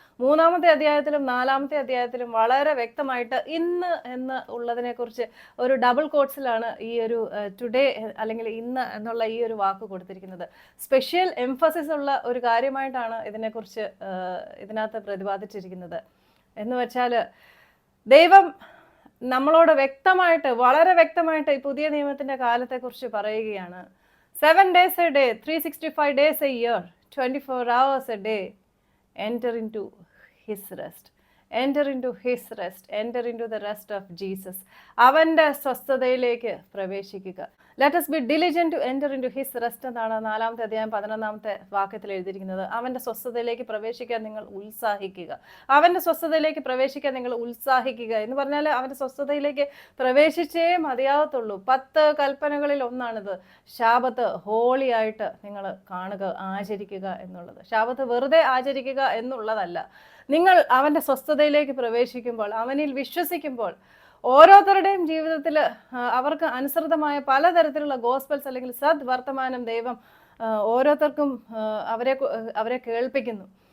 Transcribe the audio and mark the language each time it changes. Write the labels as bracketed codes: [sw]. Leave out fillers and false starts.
[ml] 3-ാമത്തെ അധ്യായത്തിലും 4-ാമത്തെ അധ്യായത്തിലും വളരെ വ്യക്തമായിട്ട് ഇന്ന് എന്ന് ഉള്ളതിനെക്കുറിച്ച് ഒരു ഡബിൾ കോട്ട്സിലാണ് ഈ ഒരു ടുഡേ അല്ലെങ്കിൽ ഇന്ന് എന്നുള്ള ഈ ഒരു വാക്ക് കൊടുത്തിരിക്കുന്നത്. സ്പെഷ്യൽ എംഫസിസ് ഉള്ള ഒരു കാര്യമായിട്ടാണ് ഇതിനെക്കുറിച്ച് ഇതിനകത്ത് പ്രതിപാദിച്ചിരിക്കുന്നത്. എന്ന് വെച്ചാൽ ദൈവം നമ്മളോട് വ്യക്തമായിട്ട്, വളരെ വ്യക്തമായിട്ട് ഈ പുതിയ നിയമത്തിൻ്റെ കാലത്തെക്കുറിച്ച് പറയുകയാണ്. [en] 7 days a day, 365 days a year, 24 hours a day, enter into his rest. Enter into his rest. Enter into the rest of Jesus. [ml] അവൻ്റെ സ്വസ്ഥതയിലേക്ക് പ്രവേശിക്കുക. [en] Let us be diligent to enter into his rest [ml] എന്നാണ് 4-ാമത്തെ അധ്യായം 11-ാമത്തെ വാക്യത്തിൽ എഴുതിയിരിക്കുന്നത്. അവൻ്റെ സ്വസ്ഥതയിലേക്ക് പ്രവേശിക്കാൻ നിങ്ങൾ ഉത്സാഹിക്കുക. അവൻ്റെ സ്വസ്ഥതയിലേക്ക് പ്രവേശിക്കാൻ നിങ്ങൾ ഉത്സാഹിക്കുക എന്ന് പറഞ്ഞാൽ അവൻ്റെ സ്വസ്ഥതയിലേക്ക് പ്രവേശിച്ചേ മതിയാകത്തുള്ളൂ. 10 കൽപ്പനകളിൽ ഒന്നാണിത്. ശാബത്ത് ഹോളിയായിട്ട് നിങ്ങൾ കാണുക, ആചരിക്കുക എന്നുള്ളത്. ശാബത്ത് വെറുതെ ആചരിക്കുക എന്നുള്ളതല്ല. നിങ്ങൾ അവൻ്റെ സ്വസ്ഥതയിലേക്ക് പ്രവേശിക്കുമ്പോൾ, അവനിൽ വിശ്വസിക്കുമ്പോൾ, ഓരോരുത്തരുടെയും ജീവിതത്തിൽ അവർക്ക് അനുസൃതമായ പലതരത്തിലുള്ള ഗോസ്പൽസ് അല്ലെങ്കിൽ സദ് വർത്തമാനം ദൈവം ഓരോരുത്തർക്കും അവരെ കേൾപ്പിക്കുന്നു.